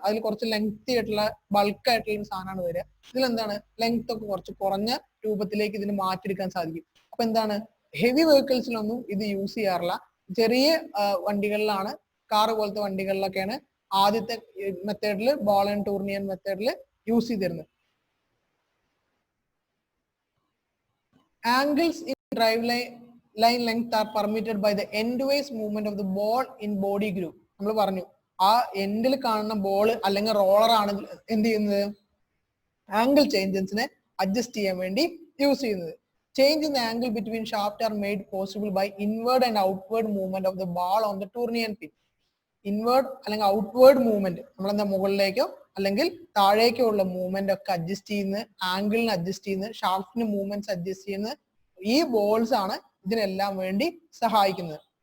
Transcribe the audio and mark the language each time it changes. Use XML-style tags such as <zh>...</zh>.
<ml>അതിൽ കുറച്ച് ലെങ്തി ആയിട്ടുള്ള ബൾക്ക് ആയിട്ടുള്ള ഒരു സാധനമാണ് വരിക. ഇതിലെന്താണ്, ലെങ്ത് ഒക്കെ കുറച്ച് കുറഞ്ഞ രൂപത്തിലേക്ക് ഇതിന് മാറ്റിയെടുക്കാൻ സാധിക്കും. അപ്പൊ എന്താണ്, ഹെവി വെഹിക്കിൾസിലൊന്നും ഇത് യൂസ് ചെയ്യാറില്ല. ചെറിയ വണ്ടികളിലാണ്, കാറ് പോലത്തെ വണ്ടികളിലൊക്കെയാണ് ആദ്യത്തെ മെത്തേഡിൽ, ബോൾ ആൻഡ് ടൂർണിയൻ മെത്തേഡിൽ യൂസ് ചെയ്തിരുന്നത്.</ml> <en>Angles in drive line length are permitted by the endwise movement of the ball in body groove.</en> <ml>നമ്മൾ പറഞ്ഞു, ആ എൻഡിൽ കാണുന്ന ബോൾ അല്ലെങ്കിൽ റോളർ ആണ് എന്ത് ചെയ്യുന്നത്, ആംഗിൾ ചേഞ്ചസിനെ അഡ്ജസ്റ്റ് ചെയ്യാൻ വേണ്ടി യൂസ് ചെയ്യുന്നത്.</ml> <en>Change in the angle between shaft are made possible by inward and outward movement of the ball on the trunnion pin.</en> <ml>Inward അല്ലെങ്കിൽ ഔട്ട്വേർഡ് മൂവ്മെന്റ്, നമ്മളെന്താ മുകളിലേക്കോ അല്ലെങ്കിൽ താഴേക്കോ ഉള്ള മൂവ്മെന്റ് ഒക്കെ അഡ്ജസ്റ്റ് ചെയ്യുന്ന, ആംഗിളിന് അഡ്ജസ്റ്റ് ചെയ്യുന്ന, ഷാഫ്റ്റിന് മൂവ്മെന്റ്സ് അഡ്ജസ്റ്റ് ചെയ്യുന്ന ഈ ബോൾസ് ആണ് ഇതിനെല്ലാം വേണ്ടി സഹായിക്കുന്നത്.</ml>